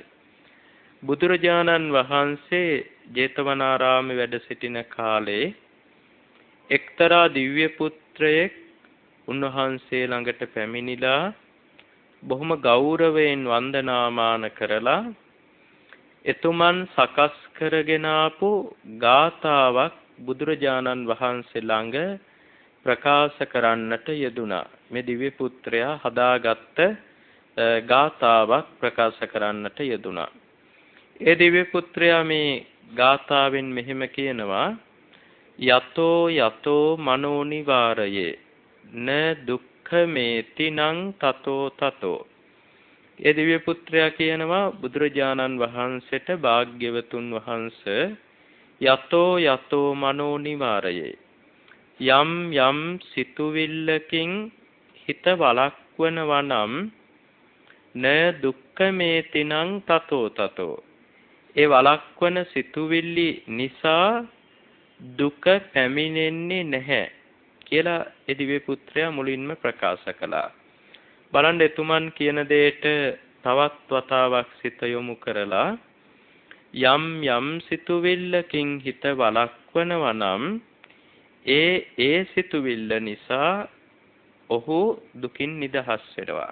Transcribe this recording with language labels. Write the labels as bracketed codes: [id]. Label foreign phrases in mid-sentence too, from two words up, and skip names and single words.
[si] බුදුරජාණන් වහන්සේ ජේතවනාරාමේ වැඩ සිටින කාලේ එක්තරා දිව්‍ය පුත්‍රයෙක් උන්වහන්සේ ළඟට පැමිණිලා බොහොම ගෞරවයෙන් වන්දනාමාන කරලා එතුමන් සකස් කරගෙන ආපු ගාථාවක් බුදුරජාණන් වහන්සේ ළඟ ප්‍රකාශ කරන්නට යෙදුණා. මේ දිව්‍ය පුත්‍රයා හදාගත්ත ගාථාවක් ප්‍රකාශ කරන්නට යෙදුණා. ඒ දිව්‍ය පුත්‍රයා මේ ගාථාවෙන් මෙහෙම කියනවා: [pi] යතෝ යතෝ මනෝ නිවාරයේ න දුක්ඛමේතිනං තතෝ තතෝ. [si] ඒ දිව්‍ය පුත්‍රයා කියනවා බුදුරජාණන් වහන්සේට භාග්‍යවතුන් වහන්සේ [pi] යතෝ යතෝ මනෝ නිවාරයේ [si] යම් යම් සිතුවිල්ලකින් හිත වළක්වනවා නම් [pi] න දුක්ඛමේතිනං තතෝ තතෝ. [si] ඒ වළක්වන සිතුවිලි නිසා දුක පැමිණෙන්නේ නැහැ කියලා ඒ දිව්‍ය පුත්‍රයා මුලින්ම ප්‍රකාශ කළා. බලන්න එතුමන් කියන දෙයට තවත් වතාවක් සිත යොමු කරලා යම් යම් සිතුවිල්ලකින් හිත වළක්වනවා නම් ඒ සිතුවිල්ල නිසා ඔහු දුකින් නිදහස් වෙනවා.